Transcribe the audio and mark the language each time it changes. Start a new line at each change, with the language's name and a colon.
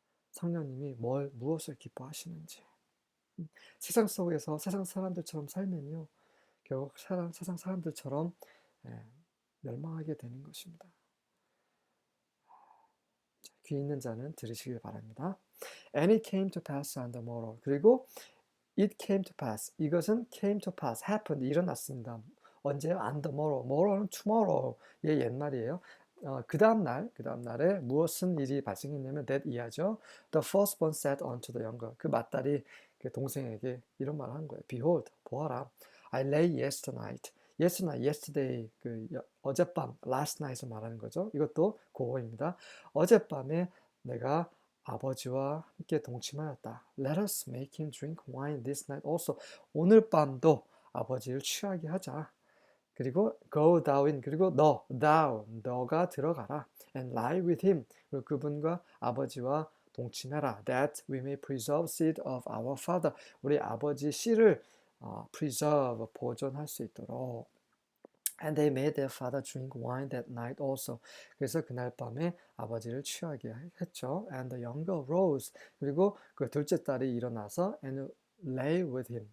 Korean: 성령님이 무엇을 기뻐하시는지. 세상 속에서 세상 사람들처럼 살면요, 결국 세상 사람들처럼 멸망하게 되는 것입니다. 귀 있는 자는 들으시길 바랍니다.
English: And it came to pass on the morrow.
Korean: 그리고
English: it came to pass.
Korean: 이것은
English: came to pass, happened,
Korean: 일어났습니다. 언제요?
English: On the morrow.
Korean: morrow는 tomorrow의 옛말이에요. 그 다음날에 무엇은 일이 발생했냐면 that 이하죠.
English: The firstborn said unto the younger.
Korean: 그 맏딸이 그 동생에게 이런 말을 한 거예요.
English: Behold,
Korean: 보아라.
English: I lay yesterday,
Korean: 어젯밤,
English: last night을
Korean: 말하는 거죠. 이것도 고어입니다. 어젯밤에 내가 아버지와 함께 동침하였다.
English: Let us make him drink wine this night also.
Korean: 오늘 밤도 아버지를 취하게 하자. 그리고
English: go thou in.
Korean: 그리고 너가 들어가라.
English: And lie with him.
Korean: 그리고 그분과 아버지와 동침해라.
English: That we may preserve seed of our father.
Korean: 우리 아버지 씨를 preserve, 보존할 수 있도록.
English: And they made their father drink wine that night also.
Korean: 그래서 그날 밤에 아버지를 취하게 했죠.
English: And the younger rose.
Korean: 그리고 그 둘째 딸이 일어나서
English: and lay with him.